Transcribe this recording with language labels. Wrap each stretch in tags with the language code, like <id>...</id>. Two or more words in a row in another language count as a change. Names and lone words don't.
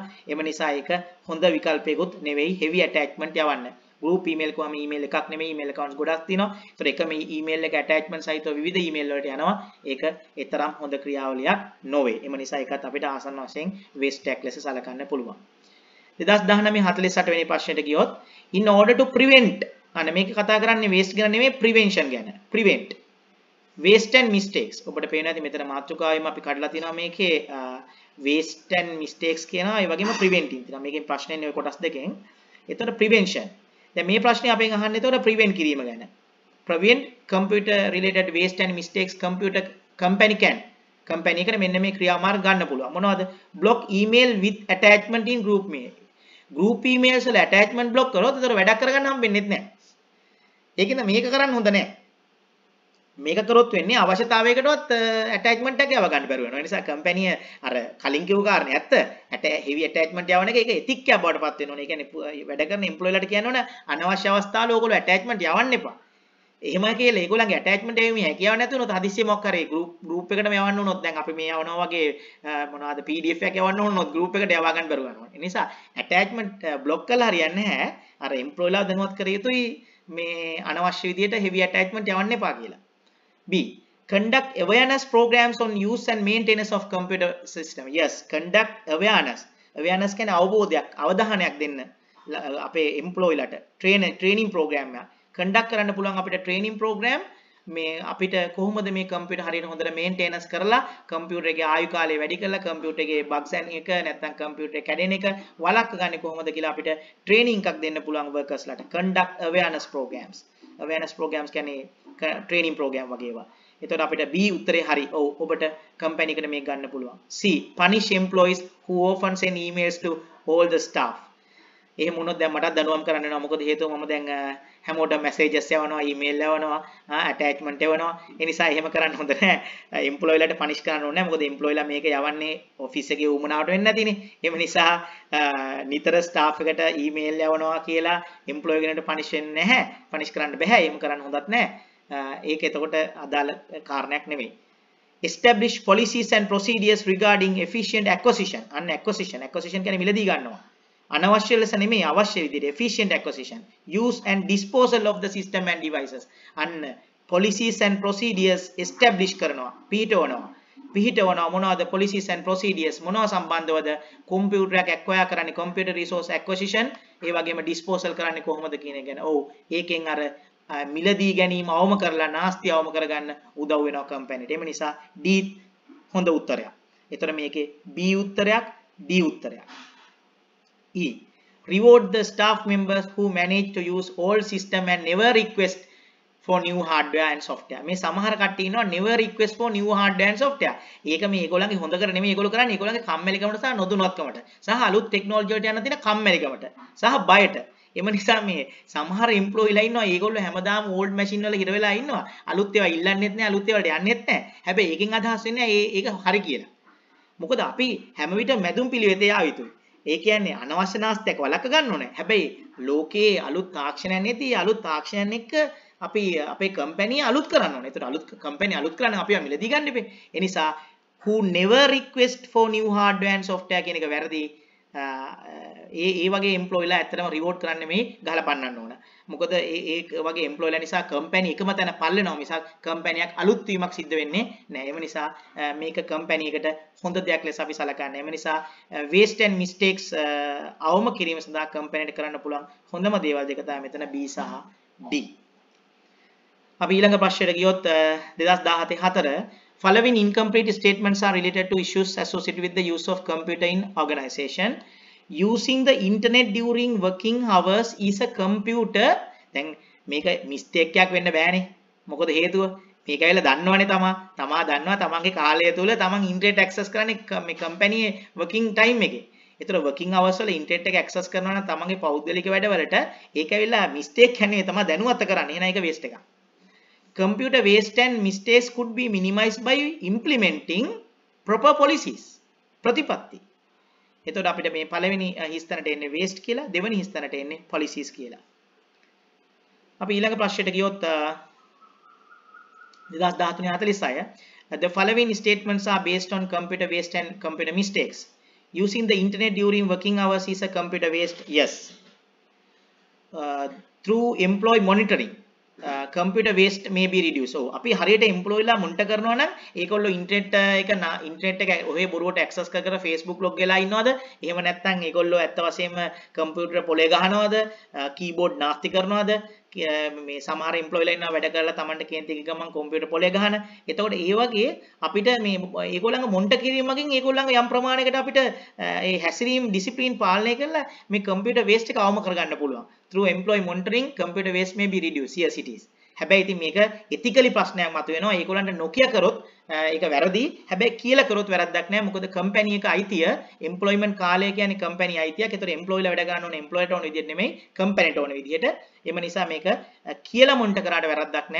<si>එම නිසා ඒක හොඳ විකල්පයකුත් නෙවෙයි</si> <en>heavy attachment</en> <si>යවන්න.</si> <en>group email</en> <si>කොහම email එකක් නෙමෙයි</si> <en>email accounts</en> <si>ගොඩක් තියෙනවා. ඒතර එකම email එක attachment සහිතව විවිධ email වලට යනවා. ඒක ඒ තරම් හොඳ ක්‍රියාවලියක් නොවේ. එම නිසා ඒකත් අපිට ආසන්න වශයෙන් waste එකක් ලෙස සලකන්න පුළුවන්. 2019-48 වෙනි ප්‍රශ්නෙට ගියොත්</si> <en>in order to prevent</en> <si>අන්න මේක කතා කරන්නේ waste ගැන නෙමෙයි prevention ගැන.</si> <en>prevent waste and mistakes.</en> <si>ඔබට පේනවා ඇති මෙතන මාතෘකාවෙම අපි කඩලා තිනවා මේකේ</si> <en>waste and mistakes</en> <si>කියනවා. ඒ වගේම preventing තියෙනවා. මේකෙන් ප්‍රශ්නේ නේ කොටස් දෙකෙන්. එතකොට prevention. දැන් මේ ප්‍රශ්නේ අපෙන් අහන්නේ එතකොට prevent කිරීම ගැන.</si> <en>prevent computer related waste and mistakes computer company can.</en> <si>company එකට මෙන්න මේ ක්‍රියාමාර්ග ගන්න පුළුවන්. මොනවද?</si> <en>block email with attachment in group mail. group emails</en> <si>වල attachment block කරොත් ඒතර වැඩක් කරගන්න හම්බෙන්නේ නැහැ. ඒකින්ද මේක කරන්න හොඳ නැහැ. මේක කරොත් වෙන්නේ අවශ්‍යතාවයකටවත් attachment එකක් යව ගන්න බැරුව වෙනවා. ඒ නිසා company අර කලින් කිව්ව කාරණේ ඇත්ත.</si> <en>heavy attachment</en> <si>යවන එක ඒක ethic එකක් බවට පත් වෙනවා. ඒ කියන්නේ වැඩ කරන employee ලාට කියනවනේ අනවශ්‍ය අවස්ථාවල ඕගොල්ලෝ attachment යවන්න එපා. එහෙම කියලා ඒගොල්ලන්ගේ attachment එකේ මේ හැකියාව නැති වුණොත් හදිස්සියෙ මොකක් හරි group එකකට යවන්න වුණොත් දැන් අපි මේ යවනවා වගේ මොනවද PDF එකක් යවන්න වුණොත් group එකට යවා ගන්න බැරුව යනවා. ඒ නිසා</si> <en>attachment block</en> <si>කරලා හරියන්නේ නැහැ. අර employee ලා දැනුවත් කර යුතුයි මේ අනවශ්‍ය විදියට</si> <en>heavy attachment</en> <si>යවන්න එපා කියලා.</si> <en>B. Conduct awareness programs on use and maintenance of computer system. Yes, conduct awareness. Awareness</en> <si>කියන්නේ අවබෝධයක්, අවධානයක් දෙන්න අපේ employee ලාට</si> <en>training program</en> <si>එක. conduct කරන්න පුළුවන් අපිට</si> <en>training program</en> <si>මේ අපිට කොහොමද මේ computer හරියට හොඳට maintenance කරලා computer එකේ ආයු කාලය වැඩි කරලා computer එකේ bugs එක නැත්නම් computer එක කැඩෙන එක වළක්වගන්නේ කොහොමද කියලා අපිට training එකක් දෙන්න පුළුවන් workers ලාට.</si> <en>conduct awareness programs. awareness programs</en> <si>කියන්නේ</si> <en>training program</en> <si>වගේ ඒවා. එතකොට අපිට B උත්තරේ හරි. ඔව් ඔබට company එකට මේක ගන්න පුළුවන්.</si> <en>C. punish employees who often send emails to all the staff.</en> <si>එහෙම වුණොත් දැන් මටත් දඬුවම් කරන්න වෙනවා. මොකද හේතුව මම දැන් හැමෝටම messages යවනවා, email යවනවා, attachment යවනවා. ඒ නිසා එහෙම කරන්න හොඳ නැහැ. employee ලාට punish කරන්න ඕනේ නැහැ. මොකද employee ලා මේක යවන්නේ office එකේ උමනාවට වෙන්නේ නැතිනේ. එහෙම නිසා නිතර staff එකට email යවනවා කියලා employee කෙනෙකුට punish වෙන්නේ නැහැ. punish කරන්න බෑ. එහෙම කරන්න හොඳත් නැහැ. ඒක එතකොට අදාළ කාරණයක් නෙමෙයි.</si> <en>Establish policies and procedures regarding efficient acquisition.</en> <si>අන්න acquisition කියන්නේ මිලදී ගන්නවා. අනවශ්‍ය ලෙස නෙමෙයි අවශ්‍ය විදිහට</si> <en>efficient acquisition, use and disposal of the system and devices.</en> <si>අන්න</si> <en>policies and procedures establish</en> <si>කරනවා, පිහිටවනවා මොනවද</si> <en>policies and procedures</en> <si>මොනව සම්බන්ධවද computer එකක් acquire කරන්නේ</si> <en>computer resource acquisition</en> <si>ඒ වගේම disposal කරන්නේ කොහොමද කියන එක ගැන. ඔව් ඒකෙන් අර මිලදී ගැනීම අවම කරලා නාස්ති අවම කරගන්න උදව් වෙනවා කම්පැනිට. එම නිසා D හොඳ උත්තරයක්. ඒතර මේකේ B උත්තරයක් D උත්තරයක්.</si> <en>E. Reward the staff members who manage to use old system and never request for new hardware and software.</en> <si>මේ සමහර කට්ටිය ඉන්නවා</si> <en>never request for new hardware and software.</en> <si>ඒක මේ ඒගොල්ලන්ගේ හොඳ කර නෙමෙයි ඒගොල්ලෝ කරන්නේ ඒගොල්ලන්ගේ කම්මැලිකමට සහ නොදුනත්කමට සහ අලුත් ටෙක්නොලොජි වලට යන තියෙන කම්මැලිකමට සහ බයට. එම නිසා මේ සමහර එම්ප්ලොයිලා ඉන්නවා ඒගොල්ලෝ හැමදාම</si> <en>old machine</en> <si>වල හිර වෙලා ඉන්නවා. අලුත් ඒවා ඉල්ලන්නෙත් නැහැ අලුත් ඒවාට යන්නෙත් නැහැ. හැබැයි ඒකෙන් අදහස් වෙන්නේ ඒක හරි කියලා. මොකද අපි හැම විට මැදුම් පිළිවෙතේ ආ යුතුයි. ඒ කියන්නේ අනවශ්‍ය නාස්තියක් වළක්ව ගන්න ඕනේ. හැබැයි ලෝකයේ අලුත් තාක්ෂණයක් නැති අලුත් තාක්ෂණයක් එක්ක අපි අපේ කම්පැනි අලුත් කරන්න ඕනේ. ඒතර අලුත් කම්පැනි අලුත් කරන්න අපි මිලදී ගන්න එපේ. ඒ නිසා</si> <en>who never request for new hardware and software</en> <si>කියන එක වැරදි. ඒ වගේ එම්ප්ලොයිලා ඇත්තටම රිවෝඩ් කරන්න නෙමෙයි ගහලා පන්නන්න ඕන. මොකද ඒ වගේ එම්ප්ලොයිලා නිසා කම්පැනි එකම තැන පල්ලෙනවා මිසක් කම්පැනියක් අලුත් වීමක් සිද්ධ වෙන්නේ නැහැ. ඒ නිසා මේක කම්පැනි එකට හොඳ දෙයක් ලෙස අපි සලකන්නේ. ඒ නිසා</si> <en>waste and mistakes</en> <si>අවම කිරීම සඳහා කම්පැනිට කරන්න පුළුවන් හොඳම දේවල් දෙක තමයි මෙතන B සහ D. අපි ඊළඟ ප්‍රශ්නයට ගියොත්</si> <en>2017 following incomplete statements are related to issues associated with the use of computer in organization. Using the internet during working hours is a computer.</en> <si>දැන් මේක මිස්ටේක් එකක් වෙන්න බෑනේ. මොකද හේතුව? මේක ඇවිල්ලා දන්නවනේ තමා දන්නවා තමන්ගේ කාලය තුල තමන්</si> <en>internet access</en> <si>කරන්නේ මේ</si> <en>company working time</en> <si>එකේ. ඒතර</si> <en>working hours</en> <si>වල ඉන්ටර්නෙට් එක ඇක්සස් කරනවා නම් තමන්ගේ පෞද්ගලික වැඩවලට ඒක ඇවිල්ලා මිස්ටේක් හැනේ තමයි දැනුවත් කරන්නේ. එහෙනම් ඒක වේස්ට් එකක්.</si> <en>Computer waste and mistakes could be minimized by implementing proper policies.</en> <si>ප්‍රතිපත්ති. එතකොට අපිට මේ පළවෙනි හිස්තැනට එන්නේ waste කියලා, දෙවෙනි හිස්තැනට එන්නේ policies කියලා. අපි ඊළඟ ප්‍රශ්නෙට ගියොත්</si> <en>2013-46 the following statements are based on computer waste and computer mistakes. Using the internet during working hours is a computer waste. Yes. Through employee monitoring computer waste may be reduced.</en> <si>So අපි හරියට එම්ප්ලොයි ලා මොනිටර් කරනවා නම් ඒගොල්ලෝ ඉන්ටර්නෙට් එක ඔහේ බොරුවට ඇක්සස් කර Facebook log වෙලා ඉන්නවද? එහෙම නැත්නම් ඒගොල්ලෝ ඇත්ත වශයෙන්ම කම්පියුටර් පොලේ ගහනවද? කීබෝඩ් නාස්ති කරනවද? මේ සමහර එම්ප්ලොයි ලා ඉන්නවා වැඩ කරලා Tamanට කේන්ති ගමන් කම්පියුටර් පොලේ ගහන. එතකොට ඒ වගේ අපිට මේ ඒගොල්ලන්ගේ මොනිටර් කිරීමකින් ඒගොල්ලන්ගේ යම් ප්‍රමාණයකට අපිට ඒ හැසිරීම් ඩිසිප්ලින් පාලනය කරලා මේ</si> <en>computer waste</en> <si>එක අවම කරගන්න පුළුවන්.</si> <en>Through employee monitoring, computer waste may be reduced. Yes, it is.</en> <si>හැබැයි ඉතින් මේක ethically ප්‍රශ්නයක් මතුවෙනවා. ඒගොල්ලන්ට නොකිය කරොත් ඒක වැරදි. හැබැයි කියලා කරොත් වැරද්දක් නෑ. මොකද කම්පැනි එක අයිතිය employment කාලය කියන්නේ කම්පැනි අයිතියක්. ඒතර එම්ප්ලොයිලා වැඩ ගන්න ඕනේ එම්ප්ලොයිට ඕන විදිහට නෙමෙයි කම්පැනිට ඕන විදිහට. එම නිසා මේක කියලා මොනිටර් කරාට වැරද්දක් නෑ.</si>